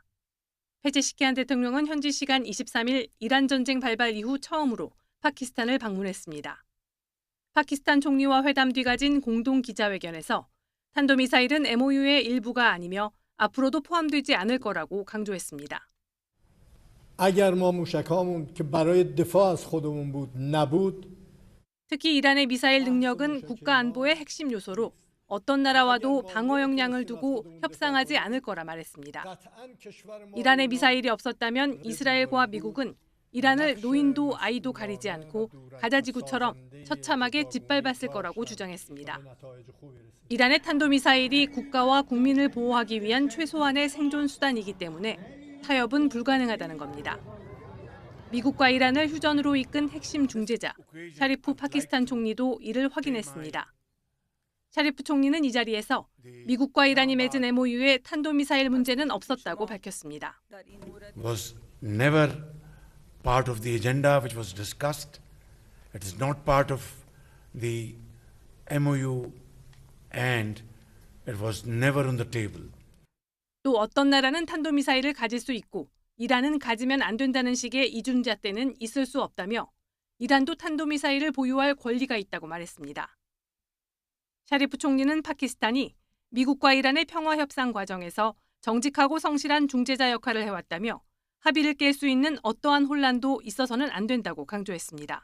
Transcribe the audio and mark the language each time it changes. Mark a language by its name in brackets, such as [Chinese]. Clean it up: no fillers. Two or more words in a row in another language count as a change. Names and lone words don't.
[Korean] 페제시키안 대통령은 현지 시간 23일 이란 전쟁 발발 이후 처음으로 파키스탄을 방문했습니다. 파키스탄 총리와 회담 뒤 가진 공동 기자회견에서 탄도미사일은 MOU의 일부가 아니며 앞으로도 포함되지 않을 거라고 강조했습니다. [Persian] اگر ما موشکامون که برای دفاع از خودمون بود نبود [Korean] 특히 이란의 미사일 능력은 국가 안보의 핵심 요소로 어떤 나라와도 방어 역량을 두고 협상하지 않을 거라 말했습니다. 이란의 미사일이 없었다면 이스라엘과 미국은 이란을 노인도 아이도 가리지 않고 가자 지구처럼 처참하게 짓밟았을 거라고 주장했습니다. 이란의 탄도미사일이 국가와 국민을 보호하기 위한 최소한의 생존 수단이기 때문에 타협은 불가능하다는 겁니다. 미국과 이란을 휴전으로 이끈 핵심 중재자 샤리프 파키스탄 총리도 이를 확인했습니다. 샤리프 총리는 이 자리에서 미국과 이란이 맺은 MOU에 탄도미사일 문제는 없었다고 밝혔습니다. [English] Was never part of the agenda which was discussed. It is not part of the MOU and it was never on the table. [Korean] 또 어떤 나라는 탄도미사일을 가질 수 있고 이란은 가지면 안 된다는 식의 이중잣대는 있을 수 없다며 이란도 탄도미사일을 보유할 권리가 있다고 말했습니다. 샤리프 총리는 파키스탄이 미국과 이란의 평화협상 과정에서 정직하고 성실한 중재자 역할을 해왔다며 합의를 깰 수 있는 어떠한 혼란도 있어서는 안 된다고 강조했습니다.